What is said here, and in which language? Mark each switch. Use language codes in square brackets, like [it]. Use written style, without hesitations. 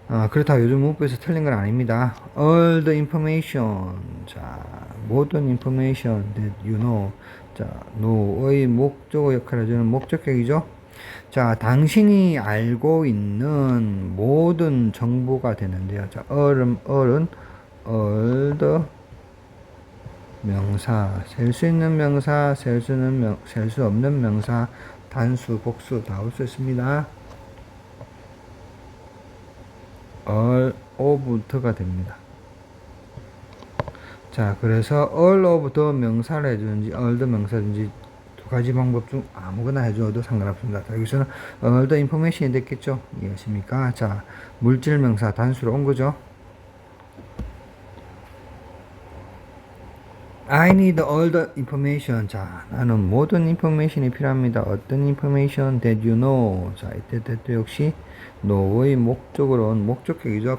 [ko] 그렇다고 요즘 문법에서 틀린 건 아닙니다. [en] all the information. [ko] 자, 모든 [en] information that you know. [ko] 자, know의 목적어 역할을 해주는 목적격이죠. 자, 당신이 알고 있는 모든 정보가 되는데요. 자, all은 all the 명사, 셀 수 있는 명사, 셀 수 없는 명사, 단수, 복수 다 올 수 있습니다. all of the가 됩니다. 자, 그래서 all of the 명사를 해주는지 all the 명사든지 두 가지 방법 중 아무거나 해줘도 상관없습니다. 자, 여기서는 all the information이 됐겠죠? 이해하십니까? 자, 물질 명사 단수로 온 거죠. [en] I need all the information. [ko] 자, 나는 모든 information이 필요합니다. 어떤 [en] information that you know. [ko] 자, 이때 that 역시 know의 목적으로 온 목적격이죠.